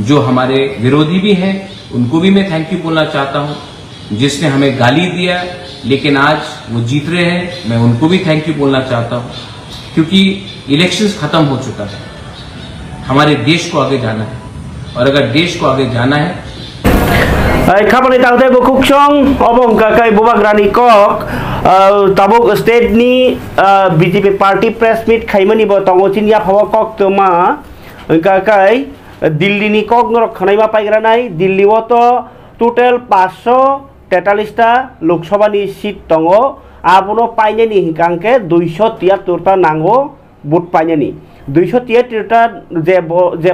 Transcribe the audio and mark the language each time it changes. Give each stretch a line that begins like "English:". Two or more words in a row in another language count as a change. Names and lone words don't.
Hindi: जो हमारे विरोधी भी हैं उनको भी मैं
English: thank you
Hindi: बोलना चाहता हूं। जिसने हमें गाली दिया लेकिन आज वो जीत रहे हैं, मैं उनको भी
English: thank you
Hindi: बोलना चाहता हूं, क्योंकि इलेक्शंस खत्म हो चुका है। हमारे देश को आगे जाना है, और अगर देश को आगे जाना है
Kok Borok: खामानि तांते बुकुक्सं अबं काkai बुबाग्रानि कक tabuk state ni BJP party
English: press meet
Kok Borok: khaimani bo tongo chinya phawa kok toma kakai Delhi ni kok norok khanai ma paigra nai Delhi o to total 543 ta Lok Sabha ni seat tongo abono paine ni hingkangke 273 ta nango vote paine ni 273 ta je